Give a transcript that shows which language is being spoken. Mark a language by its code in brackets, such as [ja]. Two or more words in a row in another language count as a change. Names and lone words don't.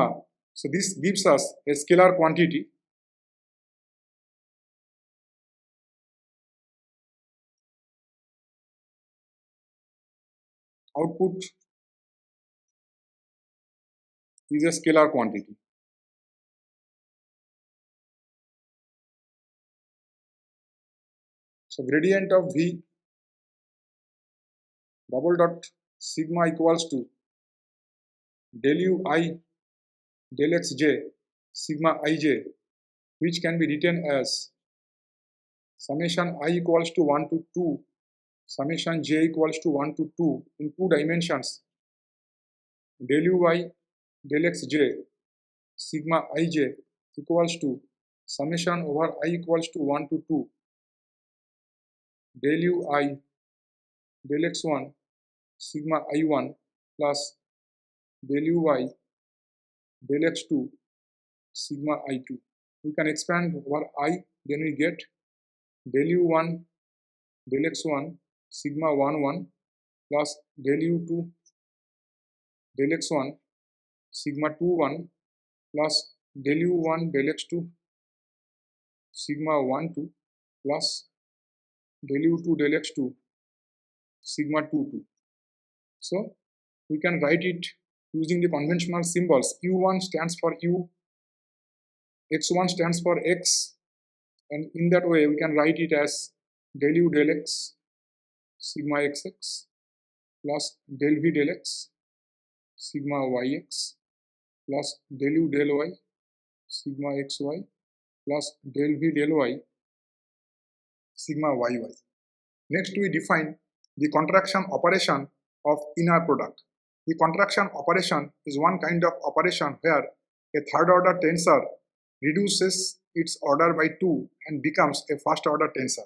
[en] So this gives us a scalar quantity. Output is a scalar quantity. So gradient of v double dot sigma equals to del u I del xj sigma ij, which can be written as summation I equals to 1 to 2 summation j equals to 1 to 2 in 2 dimensions del uy del xj sigma ij equals to summation over I equals to 1 to 2 del ui del x1 sigma i1 plus del uy del x2 sigma i2. We can expand over I, then we get del u1 del x1 sigma 1 1 plus del u2 del x1 sigma 2 1 plus del u1 del x2 sigma 1 2 plus del u2 del x2 sigma 2 2. So we can write it using the conventional symbols. U1 stands for u, x1 stands for x, and in that way we can write it as del u del x sigma xx plus del v del x sigma yx plus del u del y sigma xy plus del v del y sigma yy. Next, we define the contraction operation of inner product. The contraction operation is one kind of operation where a third order tensor reduces its order by 2 and becomes a first order tensor.